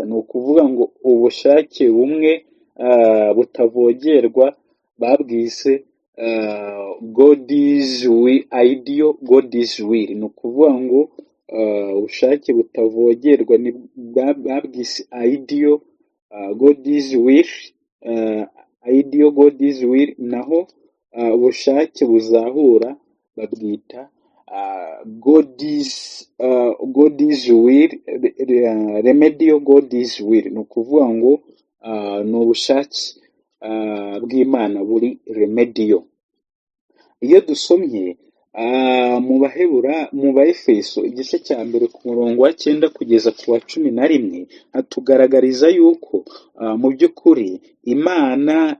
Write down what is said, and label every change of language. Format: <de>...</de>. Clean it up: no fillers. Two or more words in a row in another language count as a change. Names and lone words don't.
<rw>Ni ukuvuga ngo ubushake bumwe butavogerwa babwise</rw> <en>God's ideal, God's will.</en> <rw>Ni ukuvuga ngo ubushake butavogerwa babwise</rw> <en>ideal, God's will, ideal, God's will,</en> <rw>naho ubushake buzahura babwita</rw> <en>God's will, remedial God's will.</en> <rw>Ni ukuvuga ngo ni ubushake bw'Imana buri remedial. Iyo dusomye mu Baefeso igice cya 1 ku murongo wa 9 kugeza ku wa 11, hatugaragariza yuko mu by'ukuri Imana</rw>